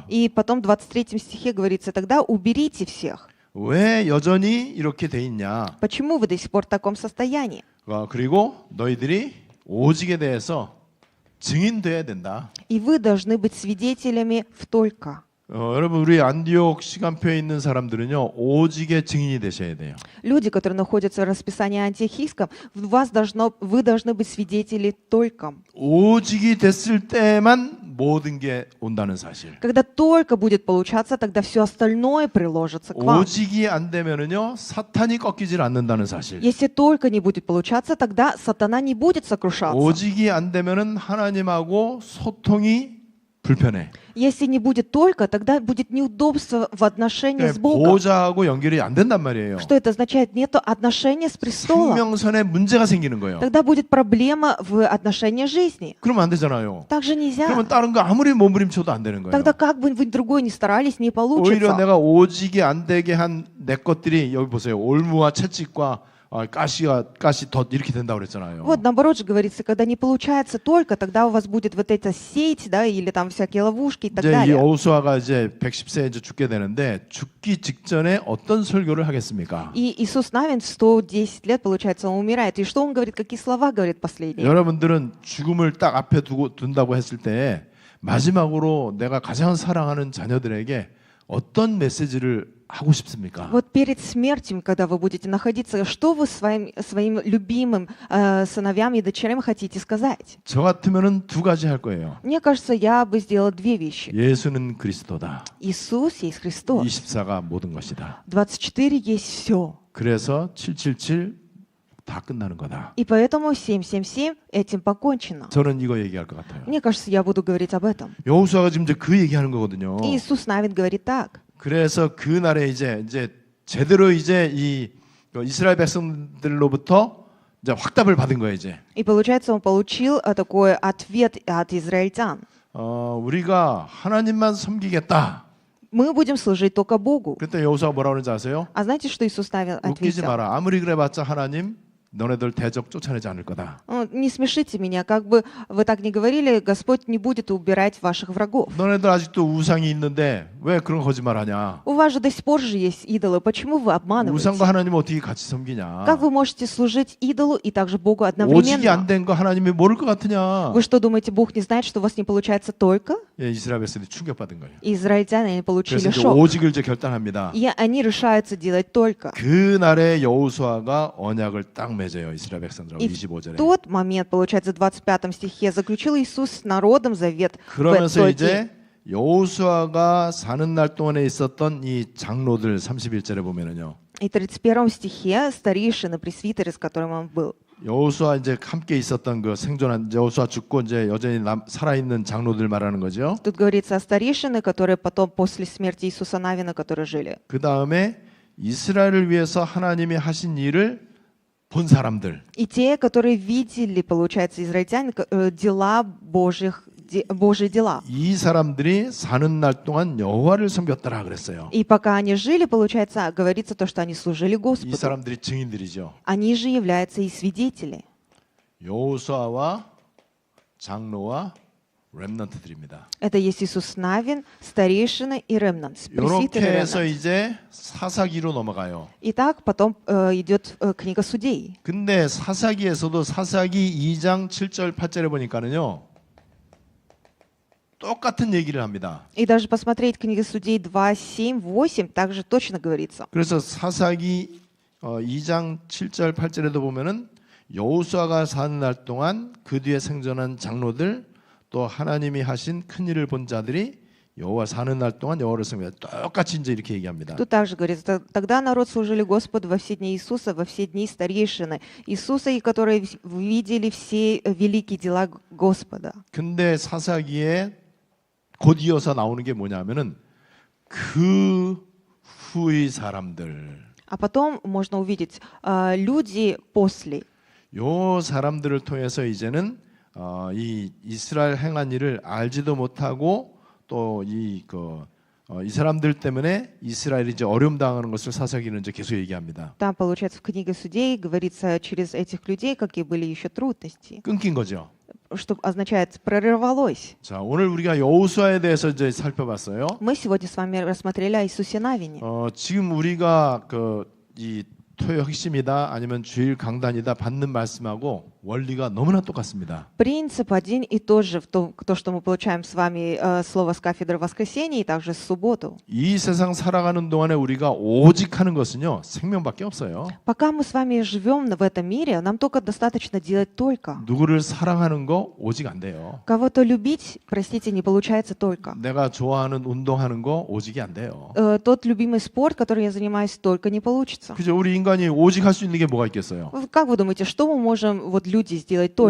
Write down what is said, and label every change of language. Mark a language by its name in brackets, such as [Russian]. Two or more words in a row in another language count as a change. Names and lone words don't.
[Russian] И потом в 23 стихе говорится, тогда уберите всех. [Korean] 왜 여전히 이렇게 돼 있냐? [Russian] Почему вы до сих пор в таком состоянии? [Korean] 그리고 너희들이 오직에 대해서 증인돼야 된다. [Russian] И вы должны быть свидетелями в только. [Korean] 여러분 우리 안디옥 시간표에 있는 사람들은요 오직의 증인이 되셔야 돼요. [Russian] Люди, которые находятся в расписании антиохийском, вы должны быть свидетели только. [Korean] 오직이 됐을 때만 모든 게 온다는 사실. [Russian] Когда только будет получаться, тогда все остальное приложится к вам. [Korean] 오직이 안 되면은요 사탄이 꺾이질 않는다는 사실. [Russian] Если только не будет получаться, тогда сатана не будет сокрушаться. [Korean] 오직이 안 되면은 하나님하고 소통이 불편해. [Russian] Если не будет только, тогда будет неудобство в отношении с Богом. [Korean] 보호자하고 연결이 안 된단 말이에요. [Russian] Что это означает? Нету отношения с престолом. [Korean] 생명선에 문제가 생기는 거예요. [Russian] Тогда будет проблема в отношении жизни. [Korean] 그러면 안 되잖아요. [Russian] Так же нельзя. [Korean] 그러면 다른 거 아무리 몸부림쳐도 안 되는 거예요. [Russian] Тогда как бы вы другой ни старались, не [Korean] 오히려 [Russian] получится. [Korean] 내가 오직이 안 되게 한 내 것들이 여기 보세요. 올무와 채찍과 가시 덧 이렇게 된다고 그랬잖아요. [Russian] Вот наоборот же говорится, когда не получается только, тогда у вас будет вот эта сеть, да, или там всякие ловушки и так [Korean] 이제 이 [Russian] далее. [Korean] 여호수아가 이제 110세에 이제 죽게 되는데 죽기 직전에 어떤 설교를 하겠습니까? [Russian] И Иисус Навин в 110 лет, получается, он умирает. И что он говорит, какие слова говорит последние? [Korean] 여러분들은 죽음을 딱 앞에 둔다고 했을 때 마지막으로 내가 가장 사랑하는 자녀들에게 어떤 메시지를 하고 싶습니까? [Russian] Вот перед смертью, когда вы будете находиться, что вы своим любимым сыновьям и дочерям хотите сказать? [Korean] 저 같으면은 두 가지 할 거예요. [Russian] Мне кажется, я бы сделала две вещи. [Korean] 예수는 그리스도다. [Russian] Иисус есть Христос. [Korean] 24가 모든 것이다. [Russian] 24 есть все. [Korean] 그래서 777 다 끝나는 거다. [Russian] И поэтому 777 этим покончено. [Korean] 저는 이거 얘기할 것 같아요. [Russian] Мне кажется, я буду говорить об этом. [Korean] 여호수아가 지금 이제 그 얘기하는 거거든요. [Russian] И Иисус Навин говорит так. [Korean] 그래서 그 날에 이제 제대로 이제 이 이스라엘 백성들로부터 이제 확답을 받은 거예요, 이제. [Russian] И получается, он получил такой ответ от израильтян. [Korean] 우리가 하나님만 섬기겠다. [Russian] Мы будем служить только Богу. [Korean] 그때 여호수아가 뭐라고 그러는지 아세요? [Russian] А знаете, что Иисус Навин [Korean] 웃기지 [Russian] ответил? [Korean] 마라. 아무리 그래봤자 하나님 너네들 대적 쫓아내지 않을 거다. [Russian] Не смешите меня, как бы вы так ни говорили, Господь не будет убирать ваших врагов. [Korean] 너네들 아직도 우상이 있는데 왜 그런 거짓말하냐? [Russian] У вас же до сих пор же есть идолы. Почему вы обманываете? [Korean] 우상과 하나님 어떻게 같이 섬기냐? [Russian] Как вы можете служить идолу и также Богу [Korean] 오직이 [Russian] одновременно? [Korean] 안 된 거 하나님이 모를 것 같으냐? [Russian] Вы что, думаете, Бог не знает, что у вас не получается только? [Korean] 예, 이스라엘 백성들이 충격받은 거예요. [Russian] И израильтяне они получили [Korean] 그래서 이제 [Russian] шок. [Korean] 오직을 이제 결단합니다. [Russian] И они решаются делать только. [Korean] 그날에 여호수아가 언약을 딱 맺어요. 이스라엘 백성들하고 [Russian] И в [Korean] 25절에. [Russian] тот момент, получается, в 25 стихе, заключил Иисус с народом завет в [Korean] 그러면서 [Russian] тот день. [Korean] 이제 여호수아가 사는 날 동안에 있었던 이 장로들 31절에 보면은요. [Russian] И в 31 стихе старейшины, пресвитеры, с которым он был. [Korean] 여호수아 이제 함께 있었던 그 생존한 여호수아 죽고 이제 여전히 살아 있는 장로들 말하는 거죠. [Russian] Тут говорится о старейшины, которые потом после смерти Иисуса Навина, которые жили. [Korean] 그 다음에 이스라엘을 위해서 하나님이 하신 일을 본 사람들. [Russian] И те, которые видели, получается, израильтяне, дела Божьи дела. [Korean] 이 사람들이 사는 날 동안 여호와를 섬겼더라 그랬어요. [Russian] И пока они жили, получается, говорится то, что они служили [Korean] 이 [Russian] Господу. [Korean] 사람들이 증인들이죠. [Russian] Они же являются и свидетели. [Korean] 여호수아와 장로와 렘넌트들입니다. [Russian] Это есть Иисус Навин, старейшины и ремнант. [Korean] 이렇게 해서 이제 사사기로 넘어가요. [Russian] Итак, потом идет книга Судей. [Korean] 근데 사사기에서도 사사기 2장 7절 8절에 보니까는요. 똑같은 얘기를 합니다. [Russian] И даже посмотреть книги Судей 2, 7, 8, также точно говорится. [Korean] 그래서 사사기 2장 7절 8절에도 보면은 여호수아가 사는 날 동안 그 뒤에 생존한 장로들 또 하나님이 하신 큰 일을 본 자들이 여호와 사는 날 동안 여호와를 섬겼다. 똑같이 이제 이렇게 얘기합니다. [Russian] Тут также говорится, тогда народ служили Господу во все дни Иисуса, во все дни старейшины Иисуса, и которые видели все великие дела Господа. [Korean] 근데 사사기에 곧 이어서 나오는 게 뭐냐면은 그 후의 사람들. [Russian] А потом можно увидеть люди после. [Korean] 요 사람들을 통해서 이제는 이 이스라엘 행한 일을 알지도 못하고 또 이 이 사람들 때문에 이스라엘이 이제 어려움 당하는 것을 사사기는 이제 계속 얘기합니다. [Russian] Там, получается, в книге Судей говорится, через этих людей, какие были еще трудности, [Korean] 끊긴 거죠. [Russian] что означает «прорвалось». [Korean] 자, 오늘 우리가 여호수아에 대해서 이제 살펴봤어요. [Russian] Мы сегодня с вами рассмотрели о Иисусе Навине. [Korean] 지금 우리가 이 토요 핵심이다 아니면 주일 강단이다 받는 말씀하고 원리가 너무나 똑같습니다. [Russian] Принцип один и тот же, то, что мы получаем с вами слово с кафедры воскресенья и также с субботу. [Korean] 이 세상 살아가는 동안에 우리가 오직 하는 것은요 생명밖에 없어요. [Russian] Пока мы с вами живем в этом мире, нам только достаточно делать только. [Korean] 누구를 사랑하는 거 오직 안 돼요. [Russian] Кого-то любить, простите, не получается только. [Korean] 내가 좋아하는 운동하는 거 오직이 안 돼요. [Russian] Тот любимый спорт, который я занимаюсь, только не получится. [Korean] 그죠? 우리 인간이 오직 할 수 있는 게 뭐가 있겠어요? [Russian] Как вы думаете, что мы можем, вот люди, сделать только?